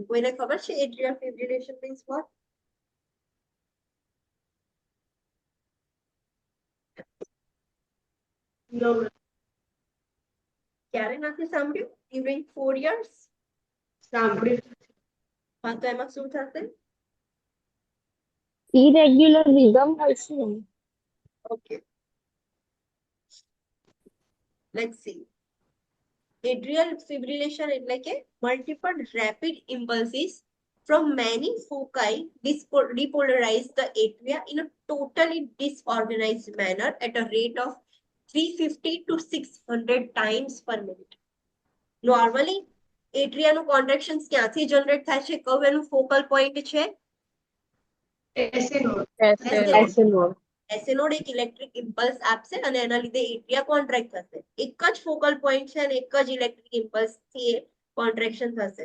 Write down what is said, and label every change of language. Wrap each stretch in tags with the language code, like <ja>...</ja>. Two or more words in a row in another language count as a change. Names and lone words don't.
<gu>કોઈને ખબર છે</gu> <en>atrial fibrillation means what? No,</en> <gu>ક્યારે નથી સાંભળ્યું?</gu> <en>ડ્યુરિંગ 4 years?</en> <gu>સાંભળ્યું. હા, તો એમાં શું થશે?</gu> <en>irregular rhythm</en> <gu>હોય છે.</gu> <en>Okay, let's see. Atrial fibrillation</en> <gu>એટલે કે</gu> <en>multiple rapid impulses from many foci depolarize the atria in a totally disorganized manner at a rate of 350 to 600 times per minute.</en> <gu>Normally એટ્રિયાનું કોન્ટ્રેક્શન ક્યાંથી જનરેટ થાય છે? કયું એનું</gu> <en>focal point</en> <gu>છે?</gu> <en>SA node. SA node. SA node</en> <gu>એક</gu> <en>electric impulse</en> <gu>આપશે અને એના લીધે એટ્રિયા કોન્ટ્રેક્ટ થશે. એક જ</gu> <en>focal point</en> <gu>છે અને એક જ</gu> <en>electric impulse</en> <gu>થી કોન્ટ્રેક્શન થશે.</gu>